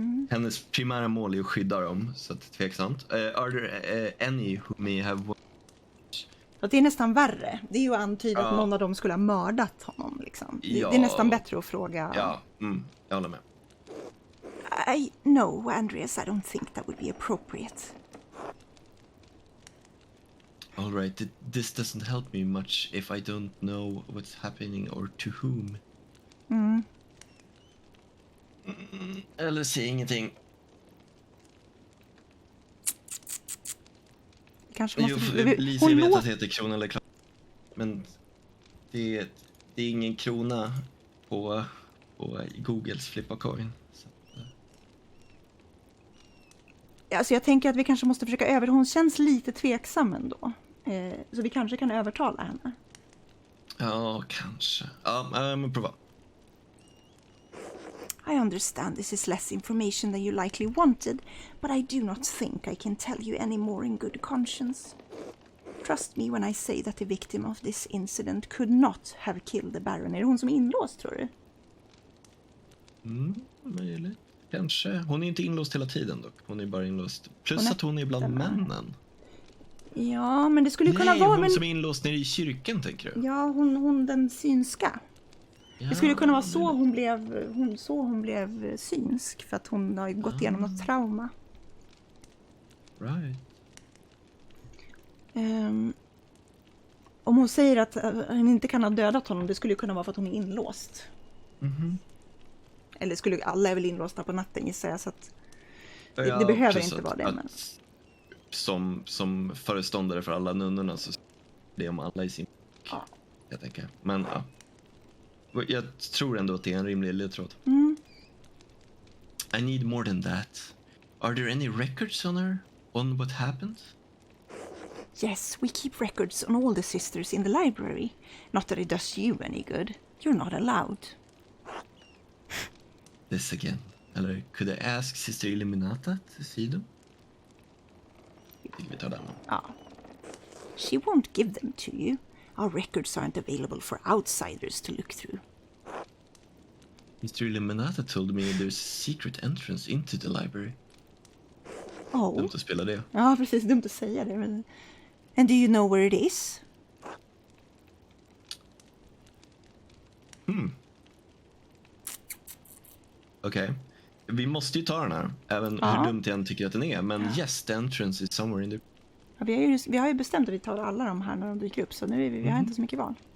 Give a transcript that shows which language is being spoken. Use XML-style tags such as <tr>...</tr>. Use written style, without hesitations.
<sv>Hennes primära mål är att skydda dem, så att tveksamt.</sv> <en>Are there any who may have...</en> <sv>Och det är nästan värre. Det är ju antydat att någon av dem skulle ha mördat honom. Liksom. Det är nästan bättre att fråga. Ja, jag håller med.</sv> <en>No, Andreas, I don't think that would be appropriate. All right, this doesn't help me much if I don't know what's happening or to whom.</en> <sv>Eller säg ingenting. Kanske måste... Lisa vet att det heter krona eller krona. Men det är ingen krona på Googles flippa coin. Alltså jag tänker att vi kanske måste försöka hon känns lite tveksam ändå. Så vi kanske kan övertala henne. Ja, kanske. Ja, men prova.</sv> <en>I understand this is less information than you likely wanted, but I do not think I can tell you any more in good conscience. Trust me when I say that the victim of this incident could not have killed the Baron.</en> <sv>Är det hon som är inlåst, tror du? Möjligt. Kanske. Hon är inte inlåst hela tiden dock. Hon är bara inlåst. Plus att hon är bland männen. Ja, men det skulle kunna Nej, vara... hon men... som är inlåst nere i kyrkan, tänker du? Ja, hon den synska. Ja, Det skulle kunna vara så hon blev synsk. För att hon har gått igenom något trauma.</sv> <en>Right.</en> <sv>Om hon säger att hon inte kan ha dödat honom, det skulle kunna vara för att hon är inlåst. Eller alla är väl inlåsta på natten, gissar jag, så att det behöver inte vara det. Men... Som föreståndare för alla nunnorna så det är om alla i sin... Ja. Jag tänker. Men ja. Jag tror ändå att det är en rimlig ledtråd.</sv> <en>I need more than that. Are there any records on her? On what happened? Yes, we keep records on all the sisters in the library. Not that it does you any good. You're not allowed. This again. Eller, could I ask Sister Illuminata to see them?</en> <sv>Jag tycker vi tar den. Ja.</sv> <en>She won't give them to you. Our records aren't available for outsiders to look through. Mr. Illuminata told me there's a secret entrance into the library. Oh.</en> <sv>Dumt att spela det. Ja, precis. Dumt att säga det. Men...</sv> <en>And do you know where it is?</en> <sv>Okej. Vi måste ju ta den här. Även hur dumt jag än tycker att den är.</sv> <en>Men yes, the entrance is somewhere in the...</en> <sv>Ja, vi har ju bestämt att vi tar alla de här när de dyker upp. Så nu är vi har inte så mycket val.</sv>